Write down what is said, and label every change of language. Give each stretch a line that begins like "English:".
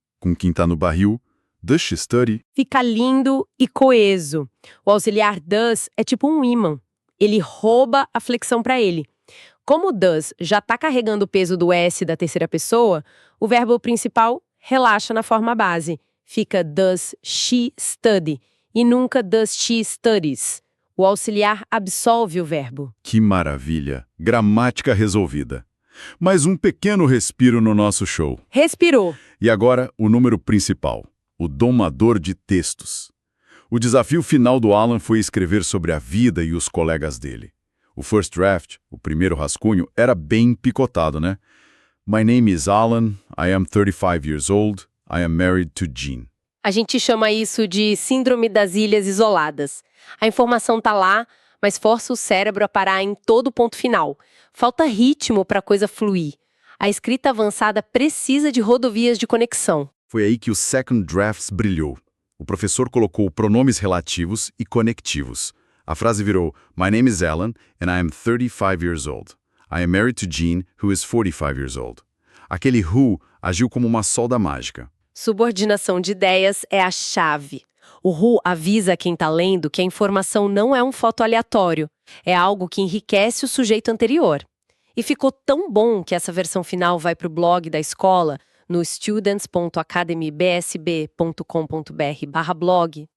Portuguese: Com quem tá no barril,
English: does she study?
Portuguese: Fica lindo e coeso. O auxiliar does é tipo um ímã. Ele rouba a flexão para ele. Como o does já está carregando o peso do S da terceira pessoa, o verbo principal relaxa na forma base. Fica
English: does she study
Portuguese: e nunca
English: does she studies.
Portuguese: O auxiliar absolve o verbo. Que maravilha! Gramática resolvida. Mais um pequeno respiro no nosso show. Respirou. E agora, o número principal, o domador de textos. O desafio final do Alan foi escrever sobre a vida e os colegas dele. O first draft, o primeiro rascunho, era bem picotado, né?
English: My name is Alan, I am 35 years old, I am married to Jean.
Portuguese: A gente chama isso de síndrome das ilhas isoladas. A informação tá lá, mas força o cérebro a parar em todo ponto final. Falta ritmo para a coisa fluir. A escrita avançada precisa de rodovias de conexão. Foi aí que o second drafts brilhou. O professor colocou pronomes relativos e conectivos. A frase virou,
English: My name is Alan, and I am 35 years old. I am married to Jean, who is 45 years old.
Portuguese: Aquele who agiu como uma solda mágica. Subordinação de ideias é a chave. O who avisa quem está lendo que a informação não é um fato aleatório, é algo que enriquece o sujeito anterior. E ficou tão bom que essa versão final vai para o blog da escola, no students.academybsb.com.br/blog.